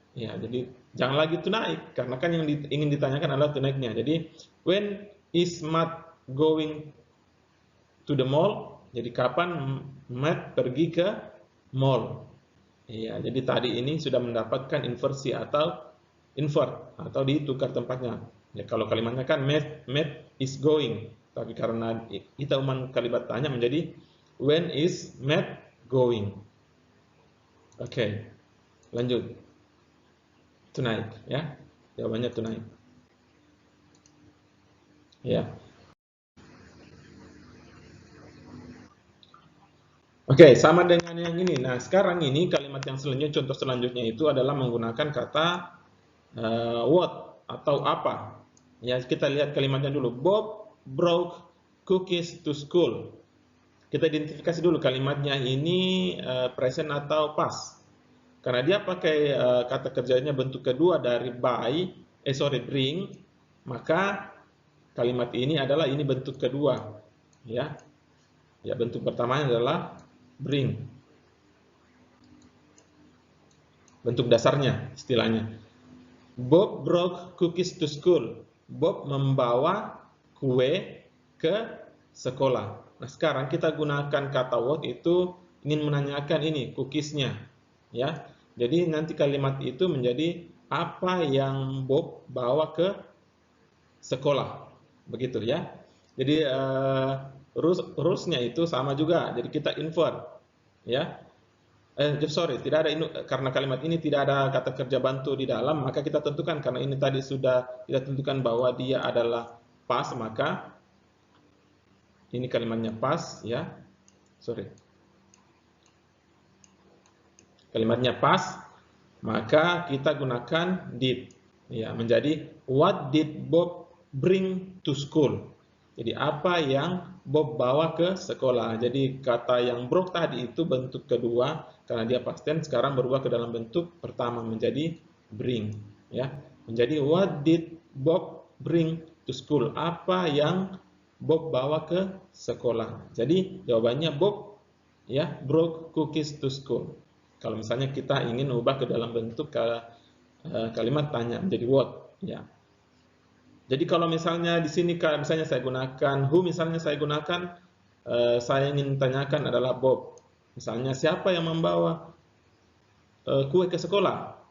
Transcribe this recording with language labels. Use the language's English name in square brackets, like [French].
[Indonesian] Ya, jadi jangan lagi tonight, karena kan yang ingin ditanyakan adalah tonight-nya. [English] Jadi when is Matt going to the mall? [Indonesian] Jadi kapan Matt pergi ke mall? Iya, jadi tadi ini sudah mendapatkan inversi atau invert atau ditukar tempatnya. Ya, kalau kalimatnya kan [English] Matt is going, [Indonesian] tapi karena kita umum kalimat tanya menjadi [English] when is Matt going? [Indonesian] Oke, lanjut. Tonight, ya. Jawabannya tonight. Ya. Oke, sama dengan yang ini. Nah, sekarang ini kalimat yang selanjutnya, contoh selanjutnya itu adalah menggunakan kata what atau apa. Ya, kita lihat kalimatnya dulu. [English] Bob brought cookies to school. [Indonesian] Kita identifikasi dulu kalimatnya ini present atau past. Karena dia pakai kata kerjanya bentuk kedua dari bring, maka kalimat ini adalah ini bentuk kedua. Ya, bentuk pertamanya adalah bring. Bentuk dasarnya istilahnya. [English] Bob brought cookies to school. [Indonesian] Bob membawa kue ke sekolah. Nah, sekarang kita gunakan kata what itu ingin menanyakan ini cookiesnya, ya. Jadi nanti kalimat itu menjadi apa yang Bob bawa ke sekolah, begitu ya. Jadi rules-nya itu sama juga. Jadi kita invert, ya. Tidak ada karena kalimat ini tidak ada kata kerja bantu di dalam, maka kita tentukan karena ini tadi sudah kita tentukan bahwa dia adalah past, maka ini kalimatnya past, ya. Kalimatnya past, maka kita gunakan did, ya, menjadi [English] what did Bob bring to school. [Indonesian] Jadi apa yang Bob bawa ke sekolah. Jadi kata yang brought tadi itu bentuk kedua, karena dia past tense, sekarang berubah ke dalam bentuk pertama menjadi bring, ya. [English] Menjadi what did Bob bring to school? [Indonesian] Apa yang Bob bawa ke sekolah. Jadi jawabannya [English] Bob brought cookies to school. [Indonesian] Kalau misalnya kita ingin ubah ke dalam bentuk kalimat tanya menjadi what, ya. Jadi kalau misalnya di sini misalnya saya gunakan who, misalnya saya gunakan saya ingin tanyakan adalah Bob. Misalnya siapa yang membawa kue ke sekolah.